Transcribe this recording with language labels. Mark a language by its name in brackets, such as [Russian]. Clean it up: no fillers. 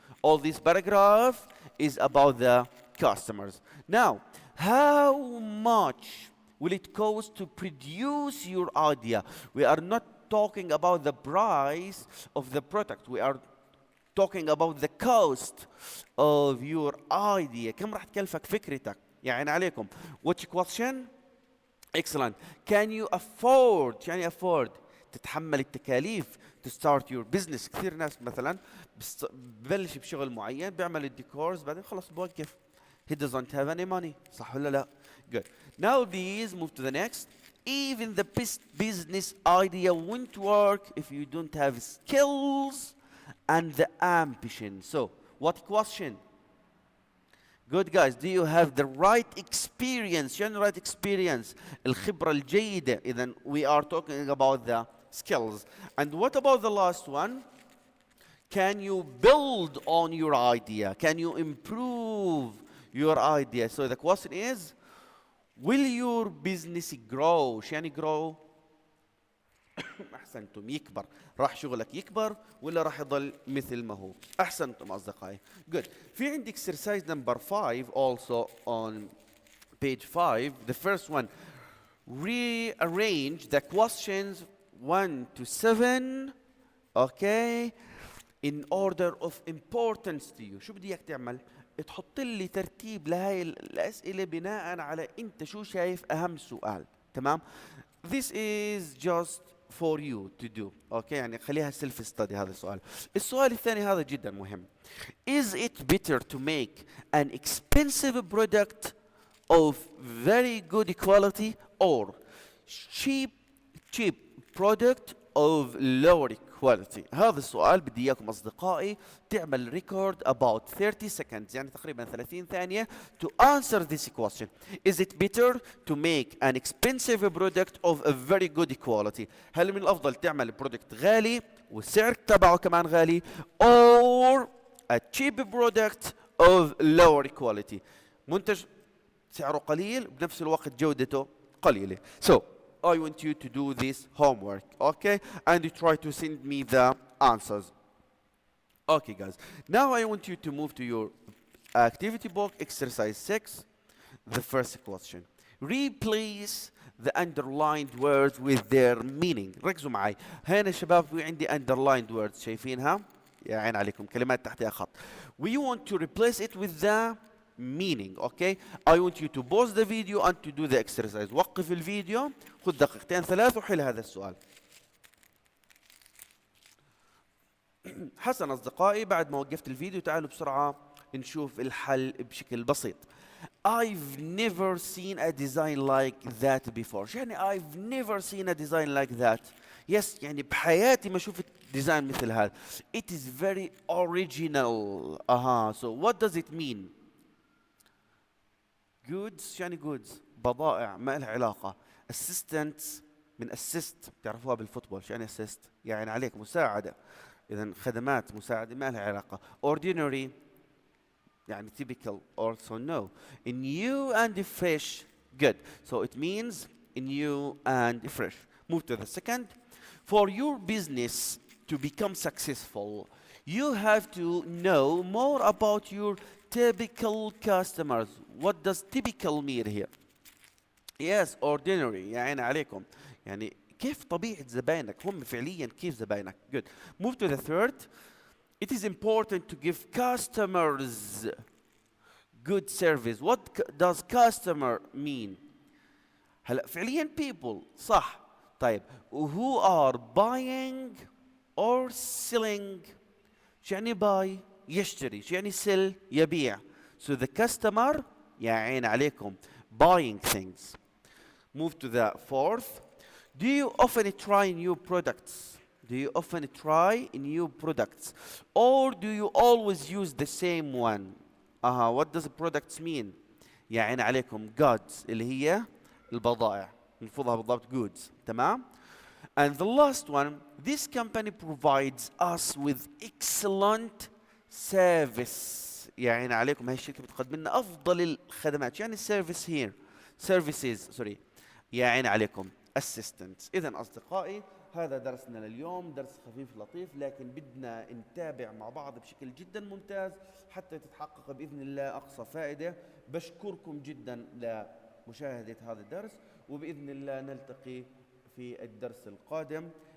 [English] All this paragraph is about the customers. Now, how much will it cost to produce your idea? We are not talking about the price of the product. We are talking about the cost of your idea. [Arabic] كم راح تكلفك فكرتك؟ يعني عليكم. [English] Which question? Excellent. Can you afford؟ [Arabic] يعني [English] afford [Arabic] تتحمل التكاليف [English] to start your business. [Arabic] كثير ناس مثلا ببلش بشغل معين بيعمل الديكورز بعدين خلص بوقف. [English] He doesn't have any money. [Arabic] صح ولا لا؟ [English] Good. Now these move to the next. Even the best business idea won't work if you don't have skills and the ambition. So, what question? Good guys, do you have the right experience? You know, right experience. [Arabic] الخبرة الجيدة. إذن [English] we are talking about the skills. And what about the last one? Can you build on your idea? Can you improve your idea? So the question is, will your business grow؟ [Arabic] شو يعني grow؟ أحسنتم، يكبر. راح شغلك يكبر ولا راح يضل مثل ما هو؟ أحسنتم أصدقائي. [English] Good. [Arabic] في عندي [English] exercise number 5 also on page 5. The first one, rearrange the questions 1 to 7, okay, in order of importance to you. [Arabic] شو بدي اياك تعمل؟ تحط لي ترتيب لهاي الأسئلة بناء على أنت شو شايف أهم سؤال. تمام؟ [English] This is just for you to do. [Arabic] اوكي، يعني خليها [English] self study [Arabic] هذا السؤال. السؤال الثاني هذا جدا مهم. [English] Is it better to make an expensive product of very good quality or cheap product of lower quality؟ [Arabic] هذا السؤال بدي اياكم اصدقائي تعمل [English] record about 30 seconds، [Arabic] يعني تقريبا 30 ثانية [English] to answer this question. Is it better to make an expensive product of a very good quality؟ [Arabic] هل من الافضل تعمل برودكت غالي والسعر تبعه كمان [English] غالي or a cheap product of lower quality؟ [Arabic] منتج سعره قليل بنفس الوقت جودته قليلة. [English] So I want you to do this homework, okay? And you try to send me the answers. Okay, guys. Now I want you to move to your activity book, exercise 6, the first question. Replace the underlined words with their meaning. [Arabic] ركزوا معي. هنا شباب في عندي [English] underlined words، [Arabic] شايفينها؟ يا عين عليكم، كلمات تحتها خط. [English] We want to replace it with the meaning. Okay, I want you to pause the video and to do the exercise. [Arabic] وقف الفيديو، خذ دقيقتين ثلاث وحل هذا السؤال. حسن أصدقائي، بعد ما وقفت الفيديو تعالوا بسرعة نشوف الحل بشكل بسيط. [English] I've never seen a design like that before. [Arabic] يعني [English] I've never seen a design like that. Yes، [Arabic] يعني بحياتي ما شفت ديزاين مثل هذا. [English] It is very original. So what does it mean؟ goods [Arabic] يعني goods، بضائع ما لها علاقة. assistants من [English] assist، [Arabic] بتعرفوها بالفوتبول، شو يعني assist؟ يعني عليك مساعدة. إذا خدمات مساعدة ما لها علاقة. [English] ordinary [Arabic] يعني [English] typical also no. new and fresh. Good. So it means new and fresh. Move to the second. For your business to become successful, you have to know more about your typical customers. What does typical mean here? Yes, ordinary. [Arabic] يعني عليكم. يعني كيف طبيعة زباينك، هم فعليا كيف زباينك. [English] Good. Move to the third. It is important to give customers good service. What does customer mean؟ [Arabic] هلا فعليا [English] people، [Arabic] صح. طيب [English] who are buying or selling؟ [Arabic] شو يعني buy؟ يشتري. شو يعني sell؟ يبيع. [English] So the customer [Arabic] يا عين عليكم [English] buying things. Move to the fourth. Do you often try new products? Do you often try new products? Or do you always use the same one? What does products mean؟ [Arabic] يا عين عليكم goods اللي هي البضائع، نلفظها بالضبط goods. تمام؟ [English] And the last one, this company provides us with excellent service. [Arabic] يا عين عليكم هاي الشركة بتقدم لنا أفضل الخدمات. يعني [English] service here services sorry. [Arabic] يا عين عليكم [English] assistance. [Arabic] إذا أصدقائي هذا درسنا لليوم، درس خفيف لطيف، لكن بدنا نتابع مع بعض بشكل جدا ممتاز حتى تتحقق بإذن الله أقصى فائدة. بشكركم جدا لمشاهدة هذا الدرس، وبإذن الله نلتقي في الدرس القادم.